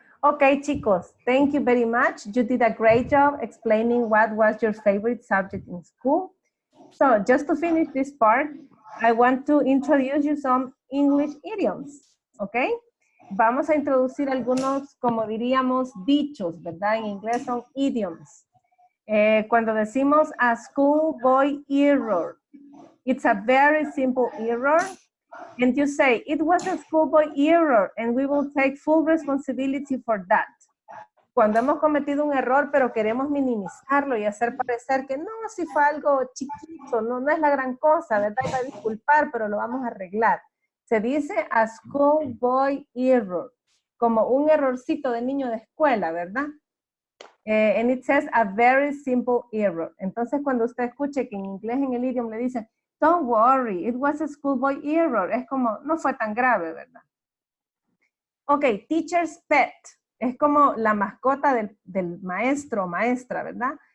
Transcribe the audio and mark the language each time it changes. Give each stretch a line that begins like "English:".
English: Okay, chicos, thank you very much. You did a great job explaining what was your favorite subject in school. So just to finish this part, I want to introduce you some English idioms, okay?
Spanish: Vamos a introducir algunos, como diríamos, dichos, ¿verdad? En inglés son idioms. Cuando decimos
English: a schoolboy error, it's a very simple error. And you say, it was a schoolboy error, and we will take full responsibility for that.
Spanish: Cuando hemos cometido un error, pero queremos minimizarlo y hacer parecer que no, si fue algo chiquito, no es la gran cosa, ¿verdad? Iba a disculpar, pero lo vamos a arreglar. Se dice
English: a schoolboy error,
Spanish: como un errorcito de niño de escuela, ¿verdad?
English: And it says a very simple error.
Spanish: Entonces, cuando usted escuche que en inglés, en el idioma, le dicen,
English: don't worry, it was a schoolboy error.
Spanish: Es como, no fue tan grave, ¿verdad?
English: Ok, teacher's pet.
Spanish: Es como la mascota del maestro o maestra, ¿verdad?